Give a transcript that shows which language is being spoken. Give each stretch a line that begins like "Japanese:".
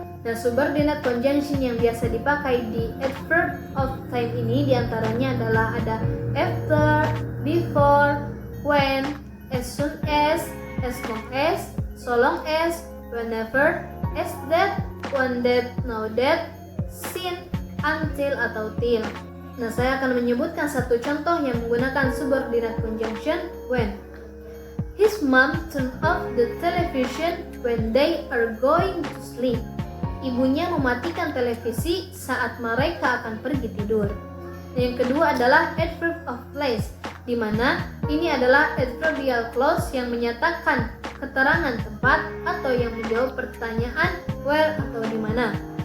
Indonesian: Nah, subordinate conjunction yang biasa dipakai di adverb of time ini diantaranya adalah ada after, before, when, as soon as long as, so long as, whenever, as that, when that, now that, since, until, atau till. Nah, saya akan menyebutkan satu contoh yang menggunakan subordinate conjunction when.
English: His mom turned off the television when they are going to sleep.
Indonesian: Ibunya mematikan televisi saat mereka akan pergi tidur. Yang kedua adalah adverb of place, di mana ini adalah adverbial clause yang menyatakan keterangan tempat atau yang menjawab pertanyaan where atau di mana.